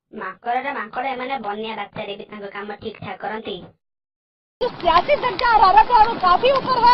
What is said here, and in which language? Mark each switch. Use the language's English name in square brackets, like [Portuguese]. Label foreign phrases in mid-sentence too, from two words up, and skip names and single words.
[Odia] ମାଙ୍କଡ ଏମାନେ ବନ୍ୟା ବାତ୍ୟାରେ ବି ତାଙ୍କ କାମ ଠିକ ଠାକ କରନ୍ତି। [Hindi] सियासी दल का हरारत है वो काफी ऊपर है।